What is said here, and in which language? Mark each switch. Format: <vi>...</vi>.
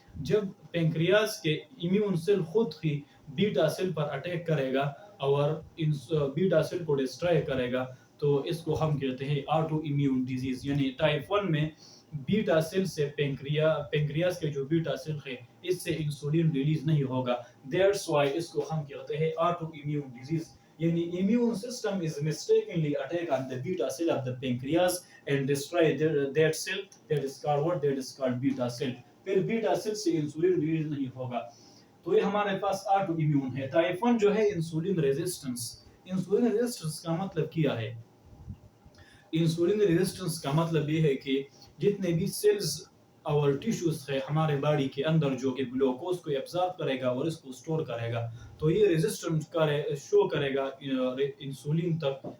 <hi>जब पेंक्रियास के immune cell खुद ही बीटा सेल पर अटैक करेगा और इन बीटा सेल को डिस्ट्रॉय करेगा तो इसको हम कहते हैं ऑटो इम्यून डिजीज. यानी टाइप 1 में बीटा सेल से पेंक्रियास के जो बीटा सेल है इससे इंसुलिन रिलीज नहीं होगा.</hi> <en>that's why</en> <hi>इसको हम कहते हैं ऑटो इम्यून डिजीज.</hi> <en>यानी immune system is mistakenly attack on the beta cell of the pancreas and destroy that cell. That is called what? That is called beta cell.</en> <hi>फिर beta cell से insulin release नहीं होगा. तो ये हमारे पास auto immune है. Type 1 जो है इंसुलिन रेजिस्टेंस. इंसुलिन रेजिस्टेंस का मतलब क्या है. इंसुलिन रेजिस्टेंस का मतलब ये है कि जितने भी सेल्स और टिश्यूज है हमारे बॉडी के अंदर जो कि ग्लूकोज को एब्जॉर्ब करेगा और इसको स्टोर करेगा तो ये रेजिस्टेंस शो करेगा इंसुलिन तक.</hi>